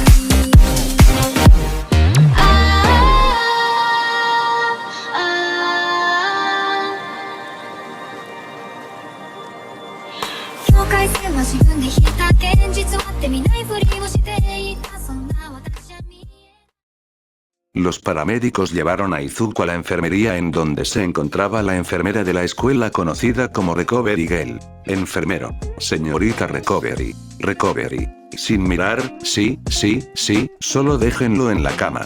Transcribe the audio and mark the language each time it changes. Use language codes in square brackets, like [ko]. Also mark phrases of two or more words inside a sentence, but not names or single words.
[ja] 境界線は自分で引いた。現実はってみないふりをしていた。そんな私は見え [es] Los paramédicos llevaron a Izuku a la enfermería en donde se encontraba la enfermera de la escuela conocida como Recovery Girl. Enfermero. Señorita Recovery. Recovery. Sin mirar, sí, solo déjenlo en la cama.